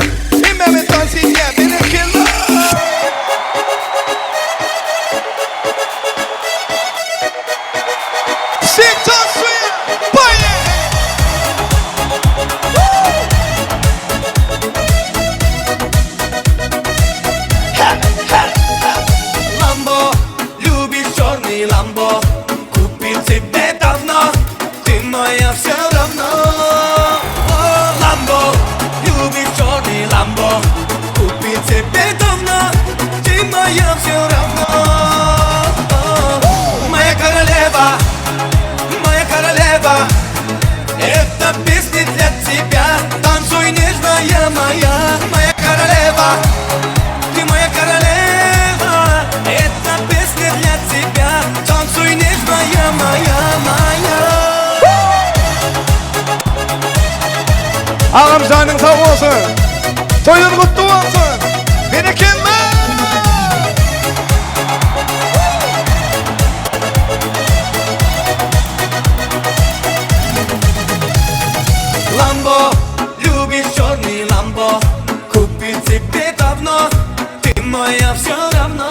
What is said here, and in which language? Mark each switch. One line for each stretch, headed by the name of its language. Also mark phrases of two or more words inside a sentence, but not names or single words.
Turkish: Hemen tavsiye ediyor. Beni kırma. Sen suyu. Baye.
Russian: Lambo, любишь черный Ламбо. Купил тебе давно, ты моя все равно. О, Ламбо, любишь черный Ламбо. Купил тебе давно, ты моя все равно. О, моя королева, это песня для тебя. Танцуй, нежная моя королева. Ты моя королева, это песня для тебя. Танцуй, нежная моя.
Turkish: Ağam canın sağ olsun. Toyun kutlu olsun. Beni kırma.
Russian: Ламбо, любишь черный Ламбо. Купил тебе давно, ты моя все равно.